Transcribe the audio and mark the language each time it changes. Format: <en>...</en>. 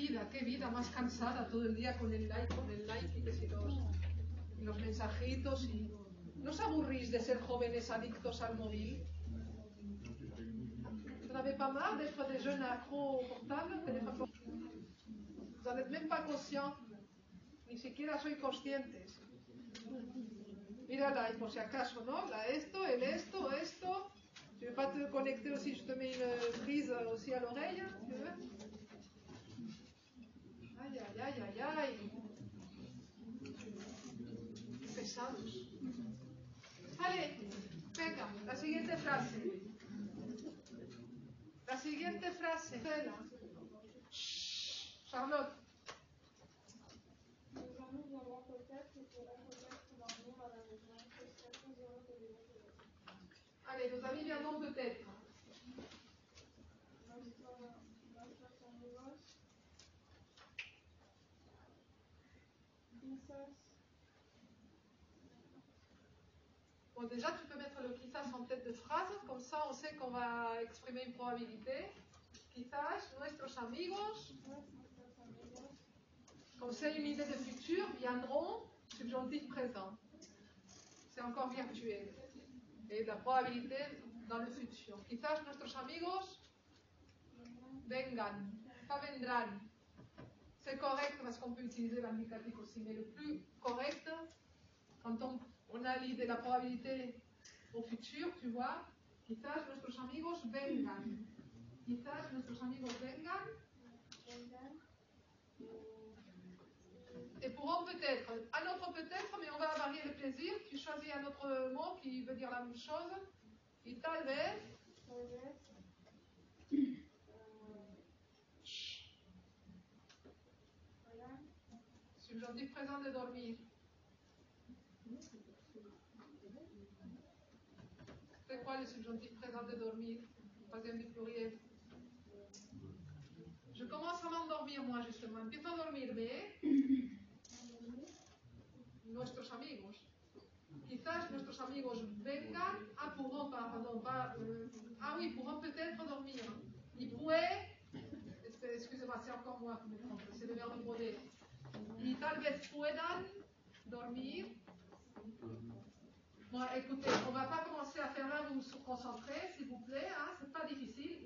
<es>qué vida más cansada todo el día con el like y que si los mensajitos y... ¿No os aburrís de ser jóvenes adictos al móvil?</es> <fr>Vous n'avez pas marre d'être des jeunes accros au portable, au téléphone portable? Vous n'en êtes même pas conscients.</fr> <es>Ni siquiera sois conscientes. Mírala, y por si acaso, ¿no? Esto, el esto.</es> <fr>Tu veux pas te connecter aussi? Je te mets une prise aussi à l'oreille, tu veux? Aïe, aïe, aïe, aïe, aïe.</fr> <es>Pesados. Allez, venga, la siguiente frase. La siguiente frase.</es> <fr>Charlotte. Les amis viendront peut-être et pourront peut-être dormir à la maison. Je serai très heureux de les retrouver. Allez, nos amis viendront peut-être.</fr> <es>Nuestros amigos quizás.</es> <fr>Bon, déjà, tu peux mettre le quizás en tête de phrase, comme ça on sait qu'on va exprimer une probabilité.</fr> <es>Quizás nuestros amigos,</es> <fr>comme c'est une idée de futur, viendront, subjonctif présent. C'est encore virtuel. Et la probabilité dans le futur.</fr> <es>Quizás nuestros amigos vengan, pas vendrán.</es> <fr>C'est correct parce qu'on peut utiliser l'indicatif aussi, mais le plus correct, quand on a l'idée de la probabilité au futur, tu vois,</fr> <es>quizás nuestros amigos vengan. Quizás nuestros amigos vengan.</es> <fr>Et pourront peut-être, un autre peut-être, mais on va varier le plaisir. Tu choisis un autre mot qui veut dire la même chose.</fr> <es>Y tal vez.</es> <fr>Subjonctif présent de dormir. C'est quoi le subjonctif présent de dormir? Troisième du pluriel. Je commence à m'endormir, moi, justement.</fr> <es>Empiezo a dormirme. Nuestros amigos. Quizás nuestros amigos vengan.</es> <fr>Ah, pourront, pardon, pas. Ah oui, pourront peut-être dormir. Ils pourraient. Excusez-moi, c'est encore moi qui me trompe. C'est le verbe poder.</fr> <es>Y tal vez puedan dormir.</es> <fr>Bon, écoutez, on ne va pas commencer à faire là, vous vous concentrez, s'il vous plaît, hein, c'est pas difficile.</fr>